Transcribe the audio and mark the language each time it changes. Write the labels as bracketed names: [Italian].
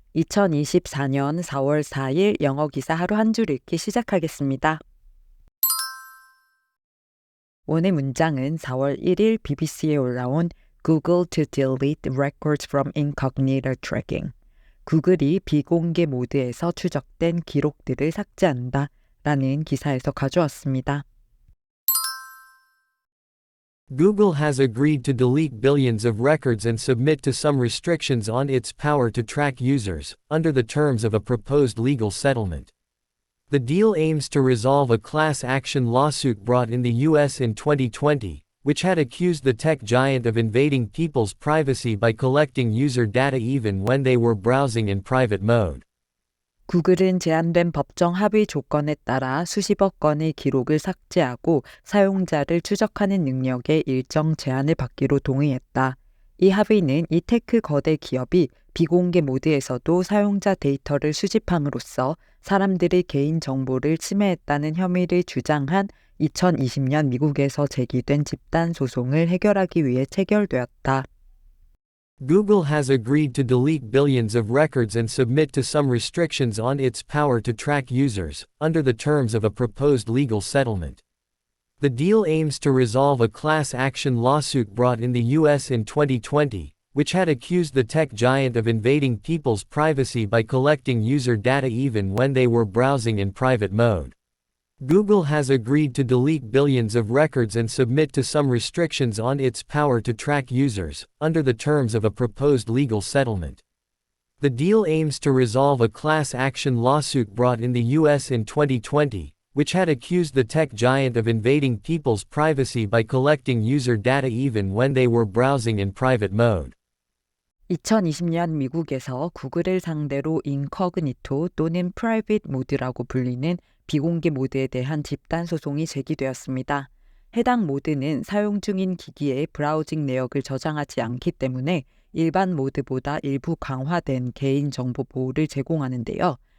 [Korean] 2024년 4월 4일 영어 기사 하루 한 줄 읽기 시작하겠습니다. 오늘 문장은 4월 1일 BBC에 올라온 [English] Google to delete records from incognito tracking. [Korean] 구글이 비공개 모드에서 추적된 기록들을 삭제한다 라는 기사에서 가져왔습니다. [English] Google has agreed to delete billions of records and submit to some restrictions on its power to track users, under the terms of a proposed legal settlement. The deal aims to resolve a class action lawsuit brought in the U.S. in 2020, which had accused the tech giant of invading people's privacy by collecting user data even when they were browsing in private mode. [Korean] 구글은 제한된 법정 합의 조건에 따라 수십억 건의 기록을 삭제하고 사용자를 추적하는 능력에 일정 제한을 받기로 동의했다. 이 합의는 이 테크 거대 기업이 비공개 모드에서도 사용자 데이터를 수집함으로써 사람들의 개인 정보를 침해했다는 혐의를 주장한 2020년 미국에서 제기된 집단 소송을 해결하기 위해 체결되었다. [English] Google has agreed to delete billions of records and submit to some restrictions on its power to track users, under the terms of a proposed legal settlement. The deal aims to resolve a class action lawsuit brought in the U.S. in 2020, which had accused the tech giant of invading people's privacy by collecting user data even when they were browsing in private mode. Google has agreed to delete billions of records and submit to some restrictions on its power to track users, under the terms of a proposed legal settlement. The deal aims to resolve a class action lawsuit brought in the U.S. in 2020, which had accused the tech giant of invading people's privacy by collecting user data even when they were browsing in private mode. [Korean] 2020년 미국에서 구글을 상대로 인커그니토 또는 프라이빗 모드라고 불리는 비공개 모드에 대한 집단 소송이 제기되었습니다. 해당 모드는 사용 중인 기기에 브라우징 내역을 저장하지 않기 때문에 일반 모드보다 일부 강화된 개인정보 보호를 제공하는데요.